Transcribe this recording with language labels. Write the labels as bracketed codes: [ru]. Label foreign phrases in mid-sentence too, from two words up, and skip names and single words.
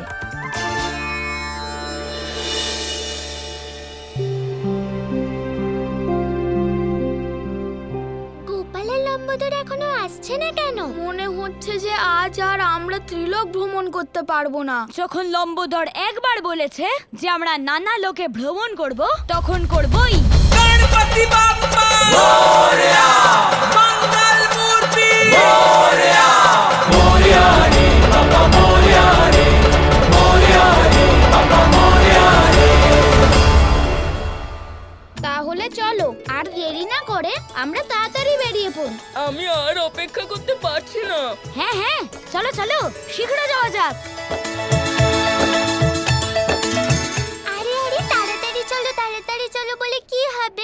[bn] গোপালের লম্বোদর এখনো আসছে না কেন? মনে হচ্ছে যে আজ আর আমরা ত্রিলোক ভ্রমণ করতে পারবো না। যখন লম্বোদর একবার বলেছে যে আমরা নানা লোকে ভ্রমণ করব, তখন করবই। [mr] गणपति बाप्पा मोरया, मंगल मूर्ति मोरया, मोरया रे बाबा मोरया रे, मोरया रे बाबा मोरया रे। [bn] তাহলে চলো আর দেরি না করে আমরা তাড়াতাড়ি বেরিয়ে পড়ি। আমি আর অপেক্ষা করতে পারছি না। হ্যাঁ হ্যাঁ, চলো চলো, শীঘ্র যাওয়া যাক। আরে আরে তাড়াতাড়ি চলো বলে কি হবে?